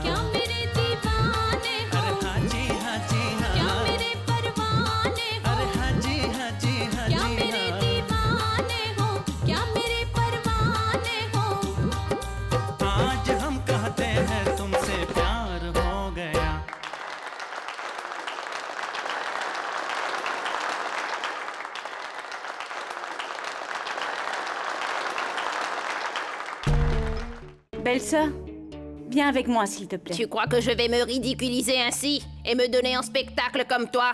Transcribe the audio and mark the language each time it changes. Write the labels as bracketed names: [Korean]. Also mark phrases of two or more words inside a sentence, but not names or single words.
[Hindi] क्या मेरे दीवाने हो? अरे हाँ जी हाँ जी क्या हाँ, मेरे परवाने हो? अरे हाँ जी हाँ जी हाँ क्या जी मेरे हाँ। दीवाने हो? क्या मेरे परवाने हो? आज हम कहते हैं तुमसे प्यार हो गया। [French] Belle-sœur, viens avec moi, s'il te plaît. Tu crois que je vais me ridiculiser ainsi et me donner en spectacle comme toi?